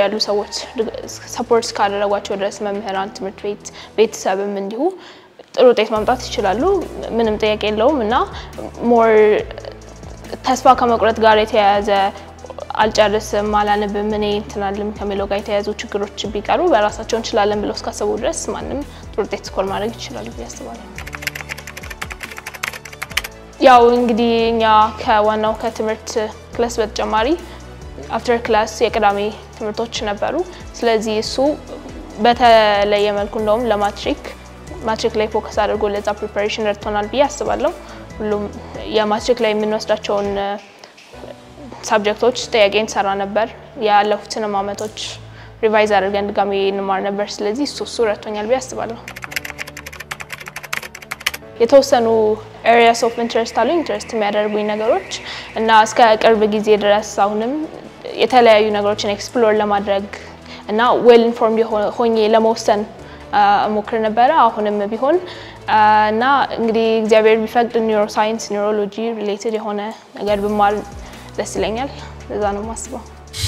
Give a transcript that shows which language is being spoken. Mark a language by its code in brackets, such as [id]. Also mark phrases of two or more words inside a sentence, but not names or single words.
[am] ያሉ ሰዎች ሰፖርት ካደረጓቸው ድረስ መምህራን ትምህርት ቤት ቤተሰብም እንዲሁ ጥሩ ውጤት ማምጣት ይችላሉ ምንም ጥያቄ የለውም እና ሞር ተስፋ ከመቁረጥ ጋር የተያያዘ አልጨርስም አላነብም እኔ እንትናልም ከሚለው ጋር የተያያዙ ችግሮች ቢቀሩ በራሳቸው እንችላለን ብለው እስካሰቡ ድረስ ማንንም ጥሩ ውጤት ስኮር ማድረግ ይችላል ብዬ አስባለሁ ያው እንግዲህ እኛ ከዋናው ከትምህርት ክላስ በተጨማሪ [en] after class [am] የቅዳሜ ትምህርቶች ነበሩ ስለዚህ እሱ በተለየ መልኩ እንደውም ለማትሪክ ላይ ፎከስ አድርጎ ለዛ ፕሪፓሬሽን ረድቶናል ብዬ አስባለሁ ሁሉም የማትሪክ ላይ የምንወስዳቸውን ሰብጀክቶች ጥያቄን ሰራ ነበር ያለፉትን አመቶች ሪቫይዝ አድርገን ድጋሜ እንማር ነበር ስለዚህ እሱ ረድቶኛል ብዬ አስባለሁ የተወሰኑ [en] areas of interest [am] አሉ ኢንትረስት የሚያደርጉኝ ነገሮች እና እስከ ቅርብ ጊዜ ድረስ አሁንም የተለያዩ ነገሮችን ኤክስፕሎር ለማድረግ እና [en] well informed [am] ሆኜ ለመወሰን ሞክር ነበር አሁንም ቢሆን እና እንግዲህ እግዚአብሔር ቢፈቅድ [en] neuroscience neurology related [am] የሆነ ነገር ብማር ደስ ይለኛል ለዛ ነው ማስበው